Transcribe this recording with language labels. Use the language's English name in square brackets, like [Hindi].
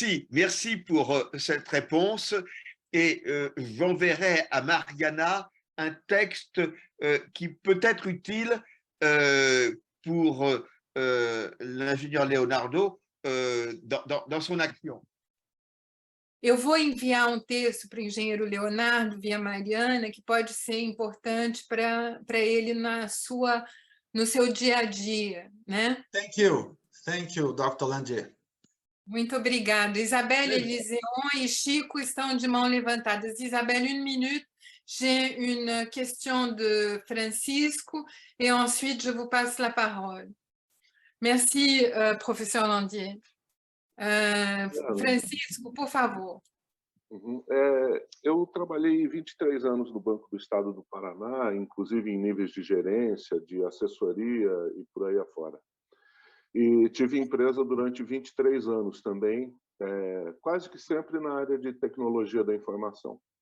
[French] Merci pour cette réponse. Et j'enverrai à Mariana un texte qui peut être utile pour l'ingénieur Leonardo dans son action. [Portuguese] Eu vou enviar texto para o engenheiro Leonardo via Mariana, que pode ser importante para ele no seu dia a dia, né? [English] Thank you, Dr. Landier. [Portuguese] Muito obrigada. Isabelle, Eliséon e Chico estão de mão levantadas. [French] Isabelle, 1 minute. J'ai une question de Francisco et ensuite je vous passe la parole. Merci, professeur Landier. [Portuguese] Francisco, por favor. Eu trabalhei 23 anos no Banco do Estado do Paraná, inclusive em níveis de gerência, de assessoria e por aí afora. E tive empresa durante 23 anos também, quase que sempre na área de tecnologia da informação.